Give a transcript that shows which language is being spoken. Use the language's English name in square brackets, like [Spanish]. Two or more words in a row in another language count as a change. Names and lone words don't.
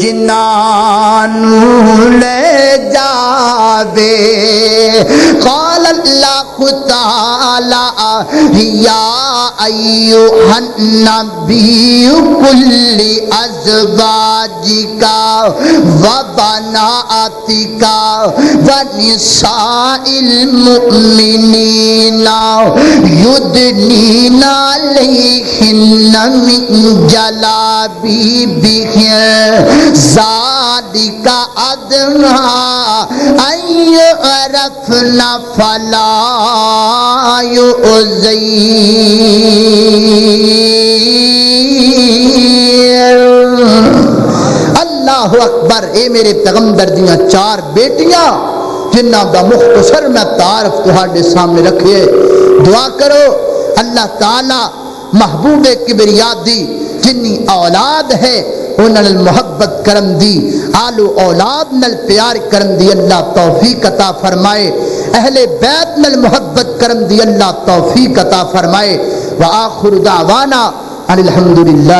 [Punjabi] جنانو لے جاوے [Arabic] قال اللہ تعالی یا ایوہ النبی کل ازواجکا وبناتکا ونساء المؤمنین یدنین علیہن من جلابیبہن ذالک ادنی ان یعرفن فلا یؤذین اللہ اکبر [Punjabi] اے میرے پیغمبر دیاں 4 بیٹیاں جنہ دا مختصر میں تعارف تہاڈے سامنے رکھے دعا کرو اللہ تعالی محبوب کبریا دی جنی اولاد ہے انہاں نال محبت کرم دی آل و اولاد نال پیار کرم دی اللہ توفیق عطا فرمائے اہل بیت نال محبت کرم دی اللہ توفیق عطا فرمائے [Arabic] وآخر دعوانا الحمدللہ